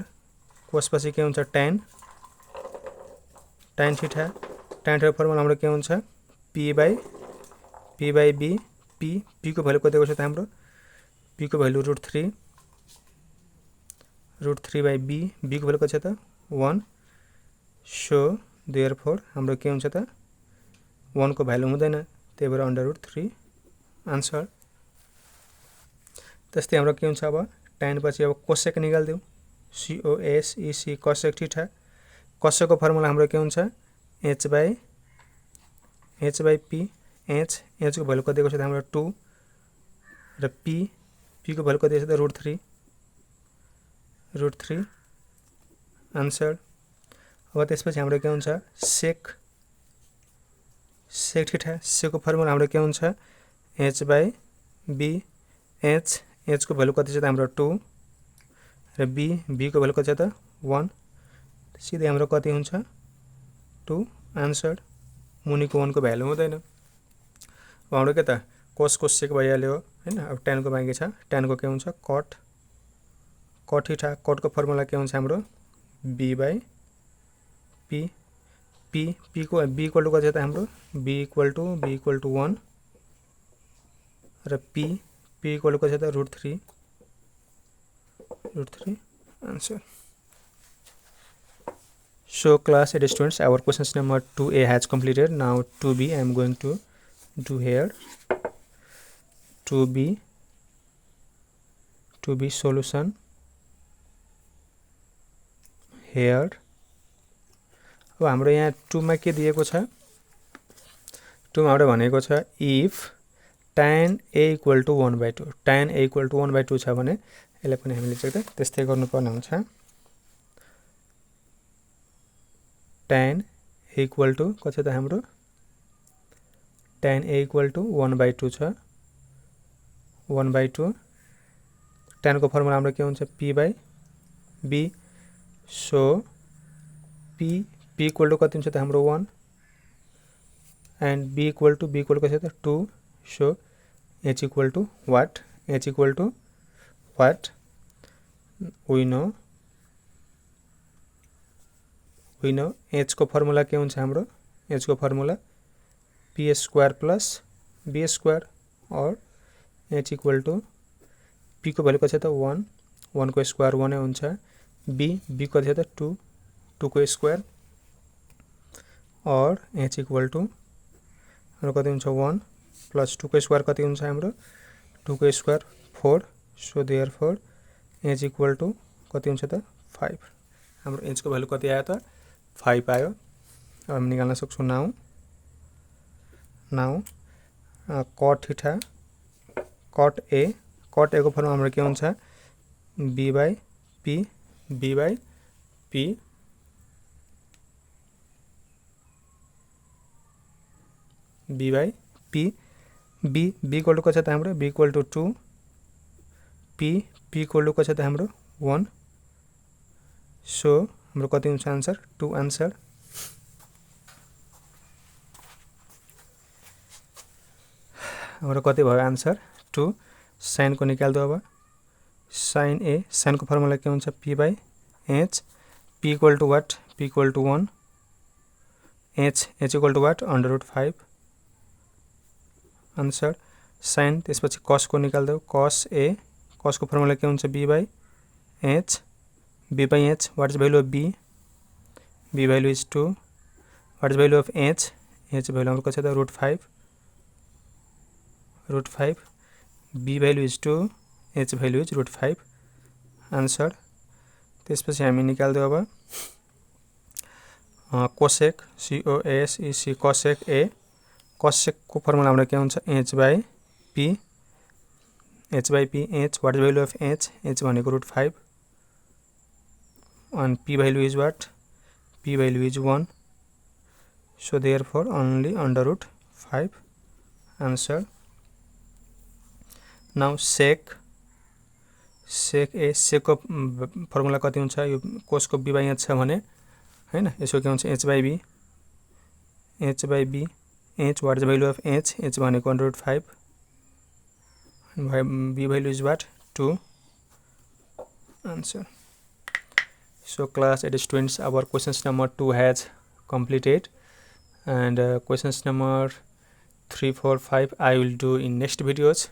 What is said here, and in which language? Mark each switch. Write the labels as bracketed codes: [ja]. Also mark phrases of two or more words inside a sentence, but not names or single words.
[ne] cos पछि के हुन्छ tan θ को फर्मुला हाम्रो के हुन्छ p/b p को भ्यालु कति दिएको छ त हाम्रो p को भ्यालु √3 b को भ्यालु कति छ त 1 [en] so therefore [ne] हाम्रो के हुन्छ त 1 को भ्यालु हुँदैन त्यही भएर √3 आन्सर. त्यस्तै हाम्रो के हुन्छ अब tan पछि अब cosec निकाल्दियौ cosec cosec θ cosec को फर्मुला हाम्रो के हुन्छ h/p h को भ्यालु कति दिएको छ त हाम्रो 2 र p को भ्यालु कति छ त √3 आन्सर. अब त्यसपछि हाम्रो के हुन्छ sec θ sec को फर्मुला हाम्रो के हुन्छ h/b h को भ्यालु कति छ त हाम्रो 2 र b को भ्यालु कति छ त 1 सिधै हाम्रो कति हुन्छ 2 आन्सर. मुनिको 1 को भ्यालु हुँदैन. अब हाम्रो के त cos को sec भइहाल्यो हैन. अब tan को बाँकी छ. tan को के हुन्छ cot θ cot को फर्मुला के हुन्छ हाम्रो b/p p को b = कति छ त हाम्रो b = 1 र p = कति छ त √3 आन्सर. [en] So class 8 students, our questions number 2a has completed. Now 2b I am going to do here. 2b solution here. [ne] अब हाम्रो यहाँ 2 मा के दिएको छ 2 मा हाम्रो भनेको छ if tan a = 1/2 tan a = 1/2 छ भने यसलाई पनि हामीले चाहिँ त्यस्तै गर्नुपर्ने हुन्छ. tan a = कति त हाम्रो tan a = 1/2 छ 1/2 tan को फर्मुला हाम्रो के हुन्छ p/b b so p [en] equal to [ne] कति हुन्छ त हाम्रो 1 and [en] b equal to [ne] कति छ त 2 [en] so h equal to what we know [ne] h को फर्मुला के हुन्छ हाम्रो h को फर्मुला [en] p square plus b square [ne] और [en] h equal to [ne] p को भ्यालु कति छ त 1 को स्क्वायर 1 नै हुन्छ b कति छ त 2 को स्क्वायर और [en] h equal to [ne] हाम्रो कति हुन्छ 1 प्लस 2 को स्क्वायर कति हुन्छ हाम्रो 2 को स्क्वायर 4 [en] so therefore h equal to [ne] कति हुन्छ त 5 हाम्रो h को भ्यालु कति आयो त 5 आयो अब हामी निकाल्न सक्छौं [en] now cot theta [ne] cot a को फर्मुला हाम्रो के हुन्छ b by p [en] b equal to [ne] कति छ त हाम्रो [en] b equal to 2 p equal to [ne] कति छ त हाम्रो 1 सो हाम्रो कति हुन्छ आन्सर 2 आन्सर हाम्रो कति भयो आन्सर 2 साइन को [hi] निकाल दो [ne] अब साइन को फर्मुला के हुन्छ p by h [en] p equal to what p equal to 1 h equal to what under root 5 [ne] आंसर साइन त्यसपछि cos को [hi] निकाल दो [ne] cos को फर्मुला के हुन्छ [en] b by h what is the value of b value is 2 what is the value of h value [ne] हाम्रो कति छ त रूट 5 [en] b value is 2 h value is [ne] रूट 5 आंसर त्यसपछि हामी [hi] निकाल दो [ne] अब cosec cosec a cosec को फर्मुला हाम्रो के हुन्छ [en] h by p h what is the value of h [ne] भनेको रूट 5 [en] and p value is what p value is 1 so therefore only under root 5 answer [ne] now sec को फर्मुला कति हुन्छ यो cos को b by h छ भने हैन यसको के हुन्छ [en] h by b what is the value of h [ne] भनेको [en] under root 5 and b value is what 2 answer. So class 8 students, our questions number 2 has completed and questions number 3, 4, 5 I will do in next videos.